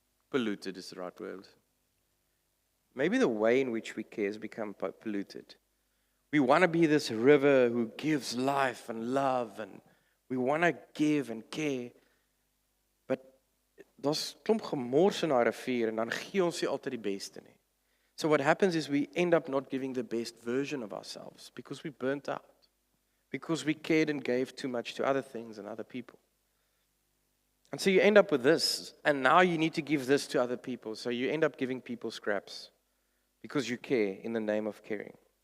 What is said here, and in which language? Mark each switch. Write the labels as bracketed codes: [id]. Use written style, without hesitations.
[en] Polluted is the right word. Maybe the way in which we care has become polluted. We want to be this river who gives life and love, and we want to give and care. [af] But daar's klomp gemors in daai rivier en dan gee ons nie altyd die beste nie. [en] So what happens is we end up not giving the best version of ourselves because we burnt out. Because we cared and gave too much to other things and other people. And so you end up with this, and now you need to give this to other people. So you end up giving people scraps because you care in the name of caring.